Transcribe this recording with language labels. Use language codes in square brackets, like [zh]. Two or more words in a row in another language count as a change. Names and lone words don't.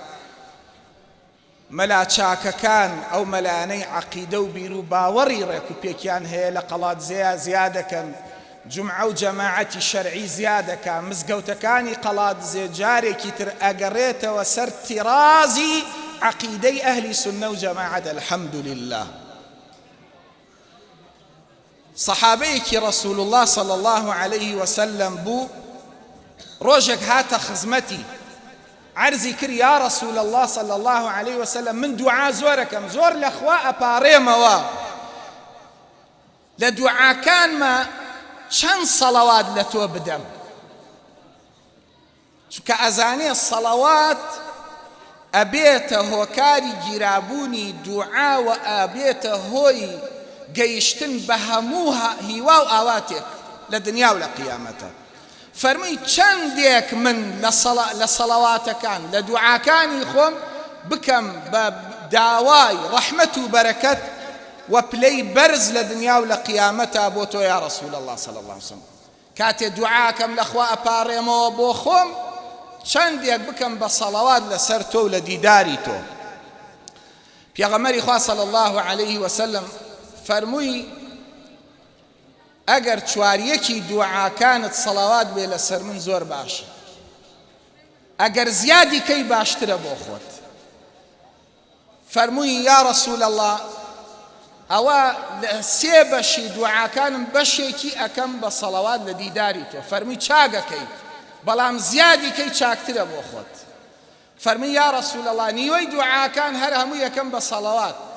[ckb] مەلا چاکەکان ئەو مەلانەی عەقیدە و بیر و باوەڕی ڕێک و پێکیان هەیە لە قەڵاتزەیە زیاد ئەکەن جمعە و جەماعەتی شەرعی زیاد ئەکا مزگەوتەکانی قەڵاتزێ جارێکی تر ئەگەڕێتەوە سەر تیرازی عەقیدەی ئەهلی سونە و جەماعەت الحەمدولله صحابەیەکی رسول الله صلى الله عليه وسلم بوو ڕۆژێک هاتە خزمەتی عرضی کرد [ar] یا رسول الله صلى الله عليه وسلم [ckb] من دوعا زۆرەکەم زۆر لەخوا ئەپارێمەوە لە دوعاکانمە چەند سەڵەوات لە تۆ بدەم چونکە ئەزانێ سەڵەوات ئەبێتە هۆکاری گیرابوونی دوعا و ئەبێتە هۆی گەیشتن بە هەموو هیوا و ئاواتێک لە دنیا و لە قیامەتە فەرمووی چەندێک من لە سەڵەواتەکان لە دوعاکانی خۆم بکەم بە داوای ڕەحمەت و بەرەکەت وپلەی بەرز لە دنیا و لە قیامەتە بۆ تۆ [ar] یا رسول الله صلى الله عليه وسلم [ckb] کاتێ دوعاکەم لەخوا ئەپارێمەوە بۆ خۆم چەندێک بکەم بە سەڵەوات لەسەر تۆ و لە دیداری تۆ پێغەمبەری خوا [ar] صلى الله عليه وسلم [ckb] فەرمووی ئەگەر چواریەکی دوعاکانت سەڵەوات بێ لەسەر من زۆر باشە ئەگەر زیادی کەی باشترە بۆ خۆت فەرمووی [ar] یا رسول الله [ckb] ئەوە سێ بەشی دوعاکانم بەشێکی ئەکەم بە سەڵەوات لە دیداری تۆ فەرمووی چاگەکەی بەڵام زیادی کەی چاکترە بۆ خۆت فەرمووی [ar] یا رسول الله [ckb] نیوەی دوعاکان هەر هەموو یەکەم بە سەڵەوات